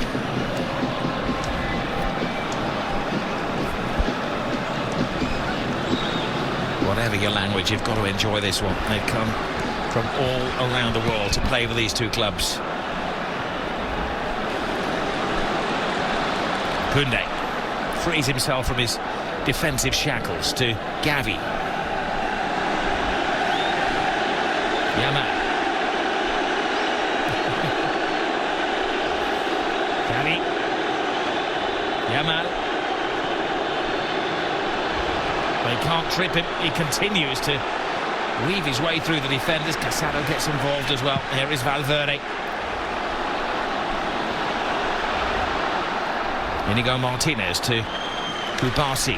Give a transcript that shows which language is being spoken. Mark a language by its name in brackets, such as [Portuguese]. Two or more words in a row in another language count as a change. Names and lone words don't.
[English] Whatever your language, you've got to enjoy this one. They come from all around the world to play for these two clubs. Koundé frees himself from his defensive shackles to Gavi. Yamal. Gavi. Yamal. They can't trip him. He continues to weave his way through the defenders. Casado gets involved as well. Here is Valverde. Inigo Martinez to Kubasi.